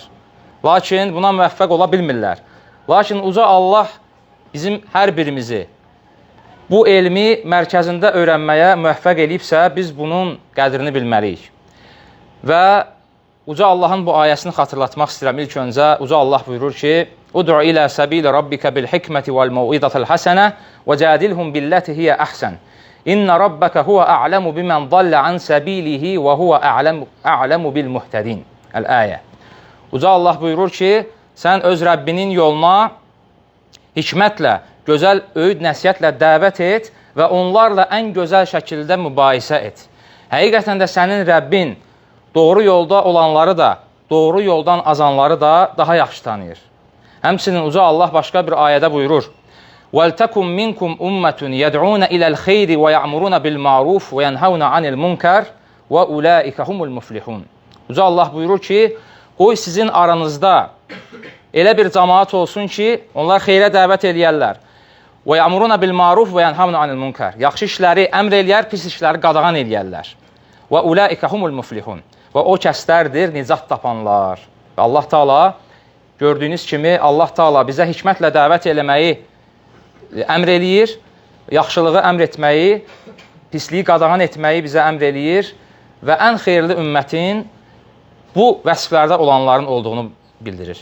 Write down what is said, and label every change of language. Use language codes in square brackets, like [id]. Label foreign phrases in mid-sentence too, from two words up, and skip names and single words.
[az] Lakin buna müvəffəq ola bilmirlər. Lakin Uca Allah bizim hər birimizi bu elmi mərkəzində öyrənməyə müvəffəq eləyibsə, biz bunun qədrini bilməliyik. Və Uca Allahın bu ayəsini xatırlatmaq istəyirəm. İlk öncə Uca Allah buyurur ki, [ar] ادع إلى سبيل ربك بالحكمة والموعظة الحسنة وجادلهم بالتي هي أحسن. إن ربك هو أعلم بمن ضل عن سبيله وهو أعلم بالمهتدين. Əl-ayə. [az] Uca Allah buyurur ki, sən öz Rəbbinin yoluna hikmətlə, gözəl öyüd nəsihətlə dəvət et və onlarla ən gözəl şəkildə mübahisə et. Həqiqətən də sənin Rəbbin doğru yolda olanları da, doğru yoldan azanları da daha yaxşı tanıyır. Həmçinin Uca Allah başqa bir ayədə buyurur, [ar] وَلْتَكُمْ مِنْكُمْ أُمَّةٌ يَدْعُونَ إِلَى الْخَيْرِ وَيَعْمُرُونَ بِالْمَعْرُوفِ وَيَنْهَوْنَ عَنِ الْمُنْكَرِ وَأُولَٰئِكَ هُمُ الْمُفْلِحُونَ. [az] Uca Allah buyurur ki, qoy sizin aranızda elə bir cəmaat olsun ki, onlar xeyrə dəvət eləyərlər. [ar] وَيَعْمُرُونَ بِالْمَعْرُوفِ وَيَنْهَوْنَ عَنِ الْمُنْكَرِ. [az] Yaxşı işləri əmr eləyər, pis işləri qadağan eləyərlər. [ar] وَأُولَٰئِكَ هُمُ الْمُفْلِحُونَ. [az] Və o kəslərdir nicat tapanlar. Və Allah Taala gördüyünüz kimi Allah Taala bizə hikmətlə dəvət eləməyi əmr eləyir, yaxşılığı əmr etməyi, pisliyi qadağan etməyi bizə əmr eləyir və ən xeyirli ümmətin bu vəsflərdə olanların olduğunu bildirir.